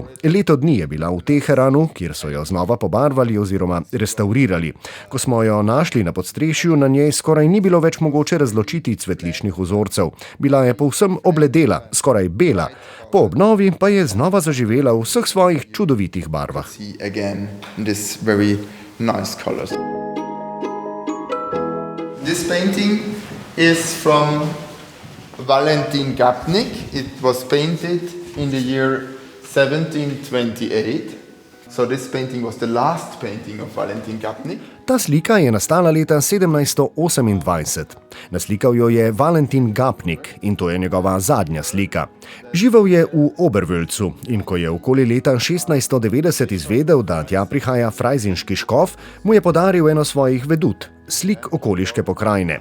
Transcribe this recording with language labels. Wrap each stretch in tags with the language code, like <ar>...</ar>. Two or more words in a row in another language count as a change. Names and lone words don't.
<sl>Leto dni je bila v Teheranu, kjer so jo znova pobarvali oziroma restaurirali. Ko smo jo našli na podstrešju, na njej skoraj ni bilo več mogoče razločiti cvetličnih vzorcev. Bila je povsem obledela, skoraj bela. Po obnovi pa je znova zaživela v vseh svojih čudovitih barvah.</sl> <en>This painting is from Valentin Gapnik. It was painted in the year 1728. So this painting was the last painting of Valentin Gapnik.</en> <sl>Ta slika je nastala leta 1728. Naslikal jo je Valentin Gapnik in to je njegova zadnja slika. Živel je v Oberwölzu in ko je okoli leta 1690 izvedel, da tja prihaja frajzinški škof, mu je podaril eno svojih vedut, slik okoliške pokrajine.</sl>